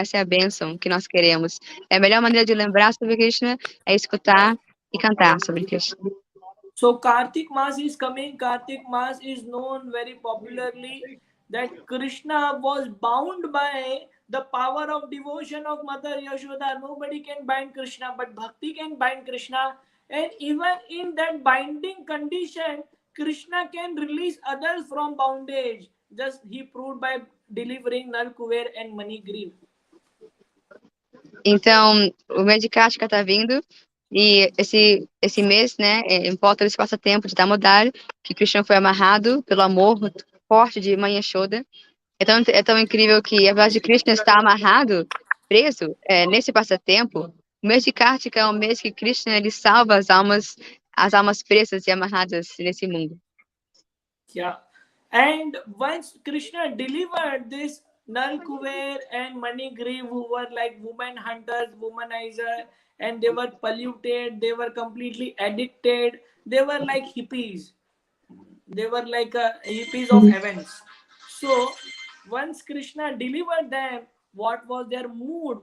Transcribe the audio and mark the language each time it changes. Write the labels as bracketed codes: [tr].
[pt] Essa é a bênção que nós queremos. A melhor maneira de lembrar sobre Krishna é escutar e cantar sobre Krishna. [en] So Kartik Maas is coming. Kartik Maas is known very popularly that Krishna was bound by the power of devotion of Mother Yashoda. Nobody can bind Krishna, but Bhakti can bind Krishna. And even in that binding condition, Krishna can release others from bondage. Just he proved by delivering Nal Kuver and Manigriv. [pt] Então, o mês de Kartika está vindo, e esse mês, né, importa esse passatempo de Damodar, que Krishna foi amarrado pelo amor forte de Mãe Yashoda. Então, é tão incrível que, apesar de Krishna estar amarrado, preso, nesse passatempo, o mês de Kartika é um mês que Krishna ele salva as almas presas e amarradas nesse mundo. [en] Yeah. And once Krishna delivered this Nal Kuver and Manigriv, who were like woman hunters, womanizer, and they were polluted, they were completely addicted, they were like hippies. They were like hippies of heavens. So once Krishna delivered them, what was their mood?